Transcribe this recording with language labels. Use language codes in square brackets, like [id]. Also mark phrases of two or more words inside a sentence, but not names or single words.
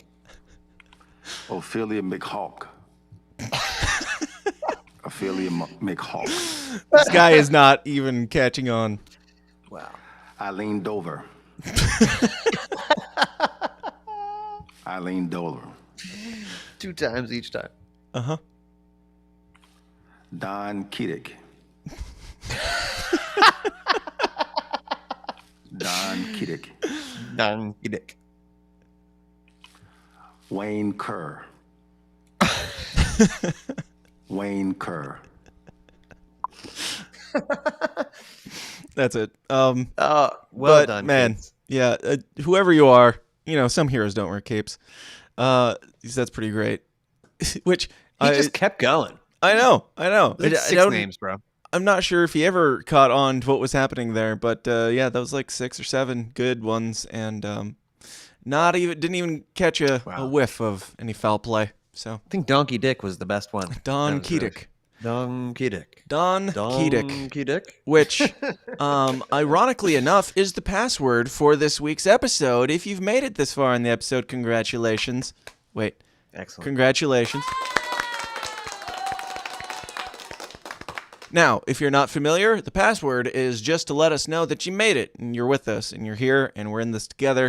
[en] Ophelia McHawk. Ophelia McHawk. This guy is not even catching on. Wow. Eileen Dover. Eileen Dover. 2 times each time. Uh-huh. Don Kiddick. Don Kiddick. Don Kiddick. Wayne Kerr. Wayne Kerr. That's it. Well but, done, man. kids. Yeah, whoever you are, some heroes don't wear capes. That's pretty great. Which he just kept going. I know. That's 6 names, bro. I'm not sure if he ever caught on to what was happening there, but yeah, that was like 6 or 7 good ones, and didn't even catch a whiff of any foul play. So I think Donkey Dick was the best one. Don Kiddick. Don Kiddick. Don Kiddick. Kiddick. Which, ironically enough, is the password for this week's episode. If you've made it this far in the episode, congratulations. Wait. Excellent. Congratulations. Now, if you're not familiar, the password is just to let us know that you made it and you're with us and you're here and we're in this together.